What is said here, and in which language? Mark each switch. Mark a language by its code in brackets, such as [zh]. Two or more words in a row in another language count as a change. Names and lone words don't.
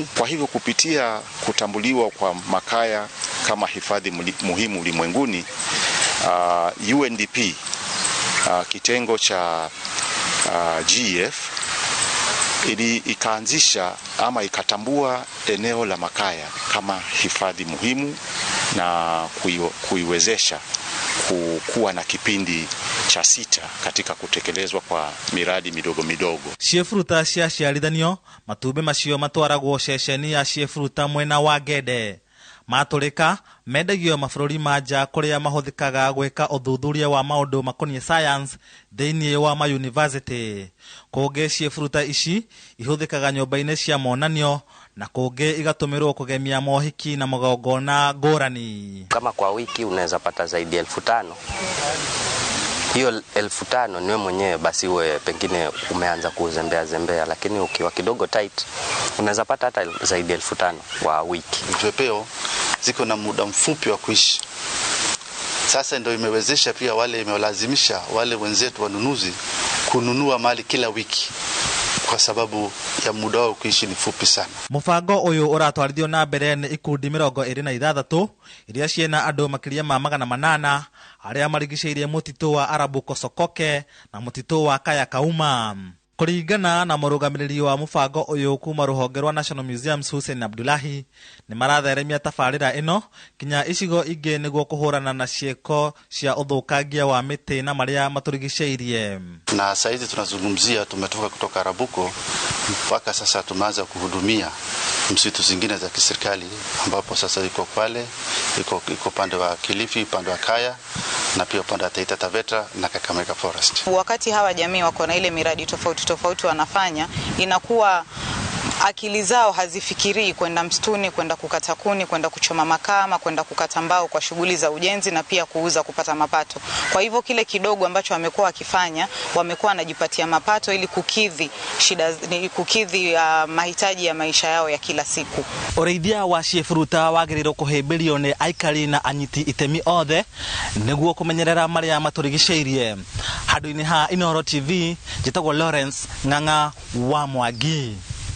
[sw] Kwa hivyo kupitia kutambuliwa kwa makaya kama hifadhi muhimu ulimwenguni, UNDP kitengo cha GEF ikaanzisha ama ikatambua eneo la makaya kama hifadhi muhimu na kuiwezesha kuwa na kipindi cha 6 katika kutekelezwa kwa miradi midogo midogo. [ki] Ciĩburuta cia ciarithanio matumbi macio matwaragwo ceceni ya ciĩburuta mwena wa Gede. Matũrĩka mendagio mabũrũri ma nja kũrĩa mahũthĩkaga gwĩka ũthuthuria wa maũndũ makoniĩ science thĩinĩ wa mayunivasĩtĩ. Kũngĩ ciĩburuta ici ihũthĩkaga nyũmba-inĩ cia monanio na kũngĩ igatũmĩrwo kũgemia mohiki na magongona ngũrani. [sw] Kama kwa wiki unaweza pata zaidi ya 5,000. Hiyo 5,000 niwe mwenyewe basi uwe pengine umeanza kuzembea, lakini ukiwa kidogo tight unaweza pata hata zaidi ya 5,000 kwa wiki. Vipepeo ziko na muda mfupi wa kuishi. Sasa ndio imewezesha pia imewalazimisha wale wenzetu wanunuzi kununua mali kila wiki, kwa sababu ya muda wao kuishi ni fupi sana. [ki] Mũbango uyu uratwarithio na mbere ni ikundi 26 iria ciena andu makiria ma 800 aria marigicĩirie mutitu wa Arabu Kosokoke na mutitu wa Kaya Kauma. Kũringana na mũrũgamĩrĩri wa mũbango ũyũ kuma rũhonge rwa National Museums Hussein Abdullahi, nĩ maratheremia tabarĩra ĩno kinya icigo ingĩ nĩguo kũhũrana na cieko cia ũthũkangia wa mĩtĩ na marĩa matũrigicĩirie. [sw] Na sasa hizi tunazungumzia tumetoka kutoka Arabuko mpaka sasa tumeanza kuhudumia msitu zingine za kiserikali, ambapo sasa iko pale iko pande wa Kilifi, pande wa Kaya na pia pande wa Taita Taveta na Kakamega Forest. Wakati hawa jamii wako na ile miradi tofauti wanafanya, inakuwa akili zao hazifikirii kwenda msituni, kwenda kukata kuni, kwenda kuchoma makaa ama kwenda kukata mbao kwa shughuli za ujenzi na pia kuuza kupata mapato. Kwa hivyo kile kidogo ambacho wamekuwa wakifanya, wamekuwa wanajipatia mapato ili kukidhi mahitaji ya maisha yao ya kila siku. [ki] Ũrĩithia wa ciĩburuta wagĩrĩirwo kũhĩmbĩrio nĩ aikari na anyiti itemi othe nĩguo kũmenyerera marĩa matũrigicĩirie. Handũ-inĩ ha Inooro TV, njĩtagwo Lawrence Ng'ang'a wa Mwangi.